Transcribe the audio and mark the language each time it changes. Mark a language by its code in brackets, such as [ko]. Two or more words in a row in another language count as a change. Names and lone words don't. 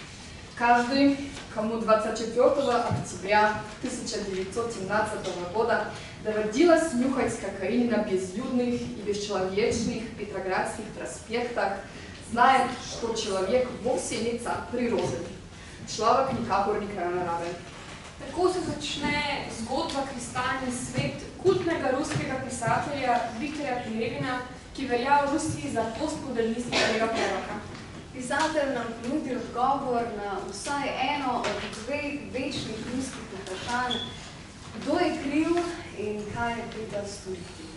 [ru] Каждый, кому 24 октября 1917 года доводилось нюхать кокаин на безлюдных и бесчеловечных петроградских проспектах, знает, что человек вовсе не царь природы. [sl] Človek nikakor ni kraj narave. Tako se začne zgodba Kristalni svet kultnega ruskega pisatelja Viktorja Pelevina, ki velja v Rusiji za postmodernističnega preroka. Pisatelj nam ponudi odgovor na vsaj eno od dveh večnih ruskih vprašanj, kdo je kriv in kaj je treba storiti.